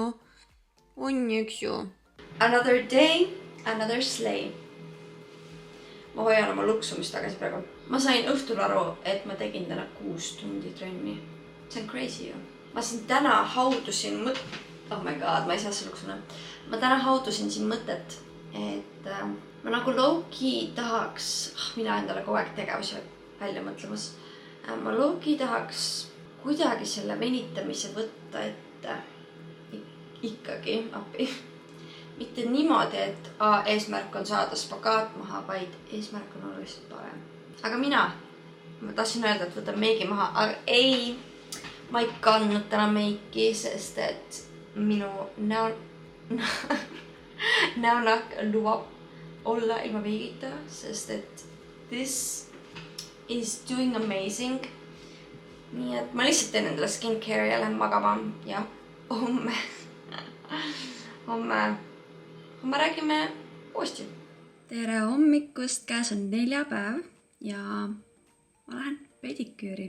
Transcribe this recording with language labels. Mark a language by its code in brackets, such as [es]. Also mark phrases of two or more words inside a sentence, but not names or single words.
[et] On, eks ju. [en] Another day, another slay. [et] Ma hoian oma luksumist tagasi praegu. Ma sain õhtul aru, et ma tegin täna 6 tundi trenni. See on crazy ju. Ma siin täna haudusin [en] oh my god, [et] ma ei saa see luksuna. Ma täna haudusin siin mõtet, et ma nagu low-key tahaks, mina endale kogu aeg tegevusi välja mõtlemas. Ma low-key tahaks kuidagi selle venitamise võtta ette ikkagi appi. Mitte niimoodi, et eesmärk on saada spagaat maha, vaid eesmärk on olla lihtsalt parem. Aga ma tahtsin öelda, et võtan meigi maha, aga ei, ma ei kandnud täna meiki, sest et minu näonahk lubab olla ilma veegita, sest et [en] this is doing amazing. [et] Nii et ma lihtsalt teen endale skincare ja lähen magama ja homme räägime uuesti. Tere hommikust, käes on neljapäev ja ma lähen pediküüri.